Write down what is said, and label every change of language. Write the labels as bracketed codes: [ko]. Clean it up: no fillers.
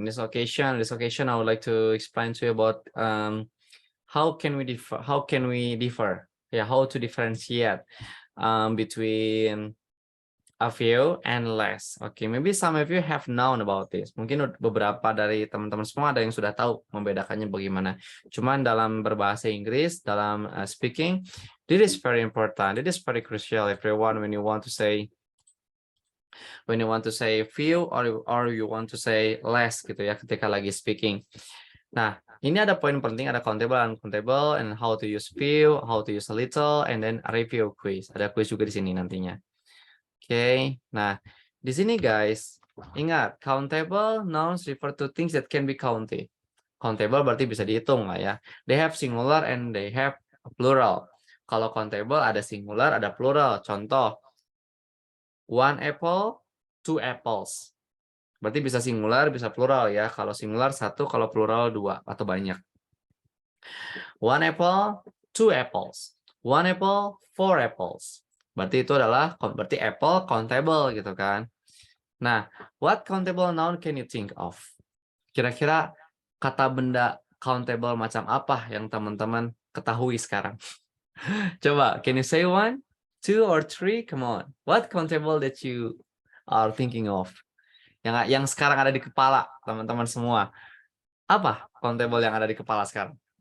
[en] In this occasion, I would like to explain to you about how can we differ? Yeah, how to differentiate between a few and less. Okay, maybe some of you have known about this. [id] Mungkin beberapa dari teman-teman semua ada yang sudah tahu membedakannya bagaimana. Cuman dalam berbahasa Inggris, dalam speaking, [en] this is very important. It is very crucial, everyone, when you want to say few or you want to say less [id] gitu ya ketika lagi speaking. Nah, ini ada poin penting, ada [en] countable and uncountable, and how to use few, how to use a little, and then a review quiz. [id] Ada quiz juga di sini nantinya. Oke, nah di sini guys, ingat [en] countable nouns refer to things that can be counted. [id] Countable berarti bisa dihitung lah ya. [en] They have singular and they have plural. [id] Kalau countable ada singular, ada plural. Contoh, [en] one apple, two apples. [id] Berarti bisa singular, bisa plural ya. Kalau singular satu, kalau plural dua atau banyak. [en] One apple, two apples. One apple, four apples. [id] Berarti itu adalah berarti apple countable gitu kan. Nah, [en] what countable noun can you think of? [id] Kira-kira kata benda countable macam apa yang teman-teman ketahui sekarang? [en] Coba, can you say one, two, or three? Come on. What countable that you are thinking of? [id] Yang sekarang ada di kepala teman-teman semua. Apa countable yang ada di kepala sekarang?